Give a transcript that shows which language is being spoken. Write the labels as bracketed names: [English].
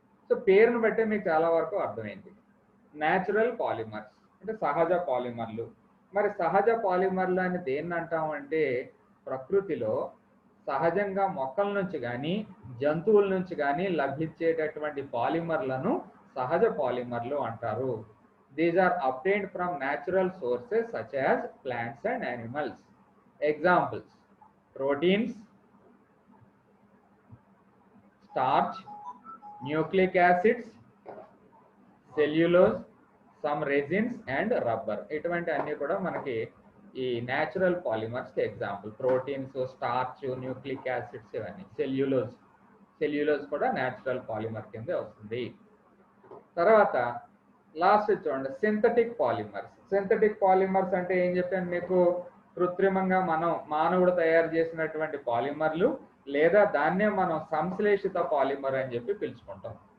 [Telugu] So పేరును బట్టే మీకు చాలా వరకు అర్థమైంది. న్యాచురల్ పాలిమర్స్ అంటే సహజ పాలిమర్లు. మరి సహజ పాలిమర్లు అని దేన్ని అంటామంటే, ప్రకృతిలో సహజంగా మొక్కల నుంచి కానీ జంతువుల నుంచి కానీ లభించేటటువంటి పాలిమర్లను సహజ పాలిమర్లు అంటారు. [English] These are obtained from natural sources such as plants and animals. Examples: proteins, starch, nucleic acids, cellulose, some resins and rubber. [Telugu] ఇటువంటి అన్ని కూడా మనకి ఈ natural polymers example. Proteins, starch, nucleic acids, ఇవన్నీ. సెల్యులోజ్ కూడా న్యాచురల్ పాలిమర్ కింద వస్తుంది. తర్వాత లాస్ట్ చూడండి సింథటిక్ పాలిమర్స్. సింథటిక్ పాలిమర్స్ అంటే ఏం చెప్పాను మీకు, కృత్రిమంగా మానవుడు తయారు చేసినటువంటి పాలిమర్లు, లేదా దాన్నే మనం సంశ్లేషిత పాలిమర్ అని చెప్పి పిలుచుకుంటాం.